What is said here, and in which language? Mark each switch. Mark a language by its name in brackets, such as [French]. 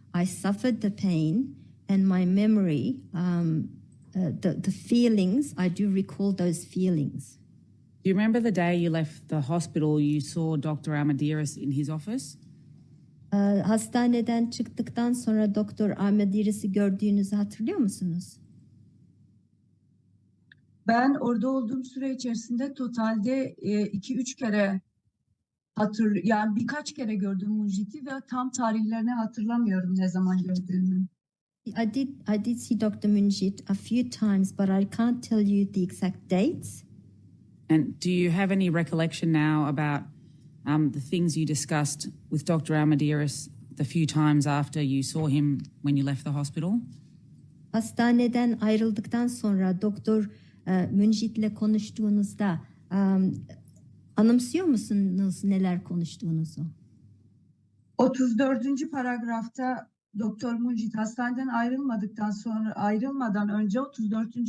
[English] I suffered the pain, and my memory, the feelings, I do recall those feelings. Do you remember the day you left the hospital, you saw Dr. Armadiris in his office? [Turkish] Hastaneden çıktıktan sonra Doktor Armadiris'i gördüğünüzü hatırlıyor musunuz? Ben orada olduğum süre içerisinde totalde 2-3 kere yani birkaç kere gördüm Mucit'i ve tam tarihlerini hatırlamıyorum ne zaman gördüğümü. [English] I did see Dr. Munjit a few times, but I can't tell you the exact dates. And do you have any recollection now about the things you discussed with Dr. Armadiris the few times after you saw him when you left the hospital? [Turkish] Hastaneden ayrıldıktan sonra Doktor Munjit'le konuştuğunuzda anımsıyor musunuz neler konuştuğunuzu? 34. paragrafta Doktor Mucit hastaneden ayrılmadan önce 34.